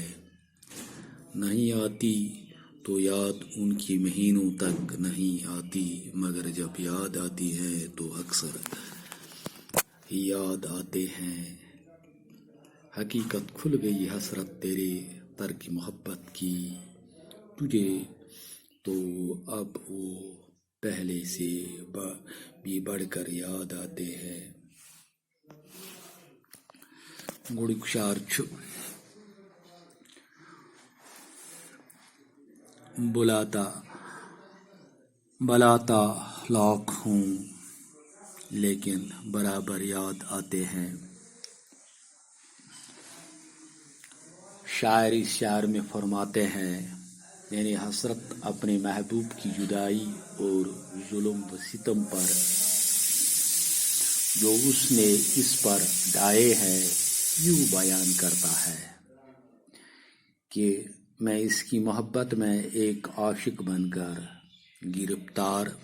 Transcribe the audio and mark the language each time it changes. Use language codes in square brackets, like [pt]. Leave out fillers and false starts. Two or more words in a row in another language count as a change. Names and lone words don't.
[ur] نہیں آتی تو یاد ان کی مہینوں تک نہیں آتی مگر جب یاد آتی ہے تو اکثر یاد آتے ہیں. حقیقت کھل گئی حسرت تیرے ترک محبت کی تجھے تو اب وہ پہلے سے بھی بڑھ کر یاد آتے ہیں. [ks] گۄڈٕنیُک شعر چھُ [ur] بلاتا لاکھ ہوں لیکن برابر یاد آتے ہیں. شاعر اس شعر میں فرماتے ہیں یعنی حسرت اپنے محبوب کی جدائی اور ظلم و ستم پر جو اس نے اس پر ڈھائے ہیں یوں بیان کرتا ہے کہ میں اس کی محبت میں ایک عاشق بن کر گرفتار